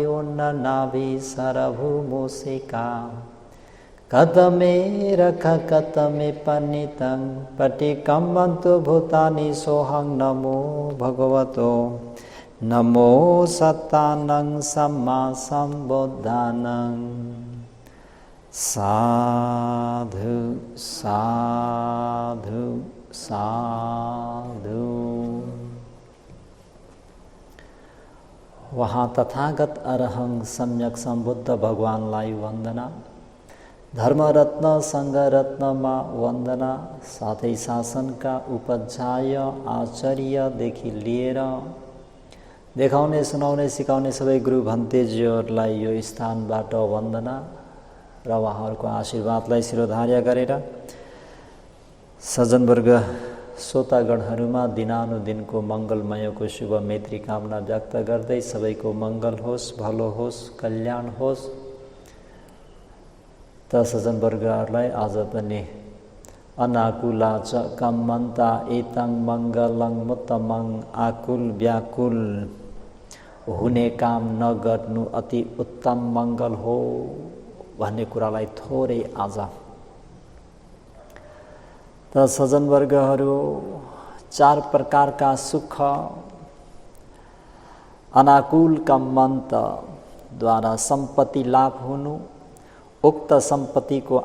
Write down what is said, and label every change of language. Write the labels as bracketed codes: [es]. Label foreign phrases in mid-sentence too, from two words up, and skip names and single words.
[pi] उन्ननाभि सरभूमुसिका कदमे रख कतमे पनितं पटिकम्बन्तु भूतानि सोहं नमो भगवतो नमो सत्तानं सम्मा सम्बुद्धानं साधु साधु साधु। [ne] वहाँ तथागत अरहं सम्यक संबुद्ध भगवानलाई वन्दना, धर्मरत्न संघरत्नमा वन्दना, साथै शासनका उपाध्याय आचार्यदेखि लिएर देखाउने सुनाउने सिकाउने सबै गुरु भन्तेजीहरूलाई यो स्थानबाट वन्दना र उहाँहरूको आशीर्वादलाई शिरोधार्य गरेर सज्जनवर्ग श्रोतागणहरूमा दिनानुदिनको मङ्गलमयको शुभ मैत्री कामना व्यक्त गर्दै सबैको मङ्गल होस्, भलो होस्, कल्याण होस्। त सज्जनवर्गहरूलाई आज पनि [pi] अनाकुला च कम्मन्ता एतं मङ्गलं मुत्तमं [ne] आकुल व्याकुल हुने काम नगर्नु अति उत्तम मङ्गल हो भन्ने कुरालाई थोरै आज त सज्जनवर्गहरू चार प्रकारका सुख अनाकुल कम्मन्तद्वारा सम्पत्ति लाभ हुनु, उक्त सम्पत्तिको